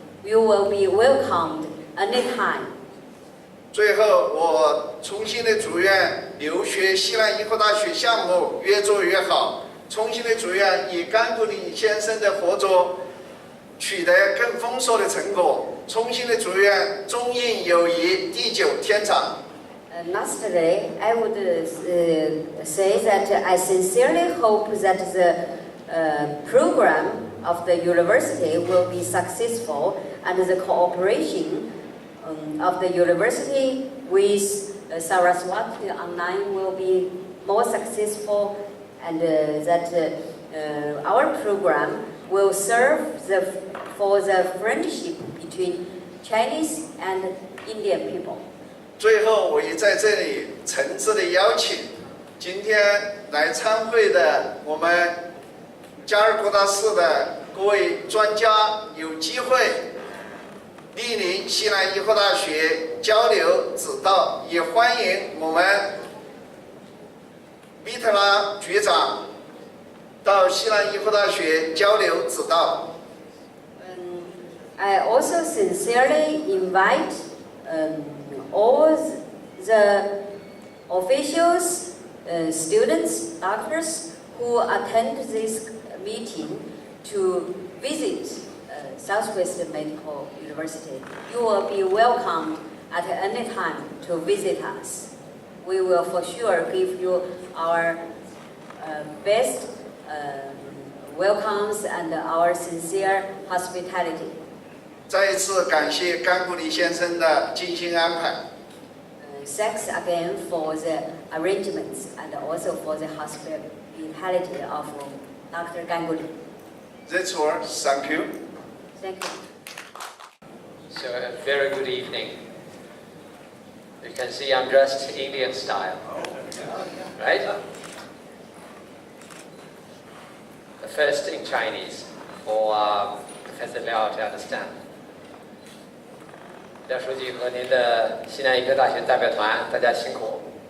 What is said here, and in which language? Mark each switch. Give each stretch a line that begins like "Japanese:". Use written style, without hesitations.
English: You will be welcomed anytime.
Chinese: 最后，我衷心的祝愿留学西南医科大学项目越做越好，衷心的祝愿与甘古里先生的合作取得更丰硕的成果，衷心的祝愿中印友谊地久天长。
English: Lastly, I would say that I sincerely hope that the program of the university will be successful and the cooperation of the university with Saraswati Online will be more successful, and that our program will serve for the friendship between Chinese and Indian people.
Chinese: 最后，我也在这里诚挚的邀请今天来参会的我们加尔各答市的各位专家，有机会莅临西南医科大学交流指导，也欢迎我们米特拉局长到西南医科大学交流指导。
English: I also sincerely invite all the officials, students, doctors who attend this meeting to visit Southwest Medical University. You will be welcomed at any time to visit us. We will for sure give you our best welcomes and our sincere hospitality.
Chinese: 再一次感谢甘古里先生的精心安排。
English: Thanks again for the arrangements and also for the hospitality of Dr. Ganguli. That's all. Thank you. Thank you. So a very good evening. You can see I'm dressed Indian style, right? First in Chinese for Professor Liao to understand.
Chinese: 廖书记和您的西南医科大学代表团，大家辛苦。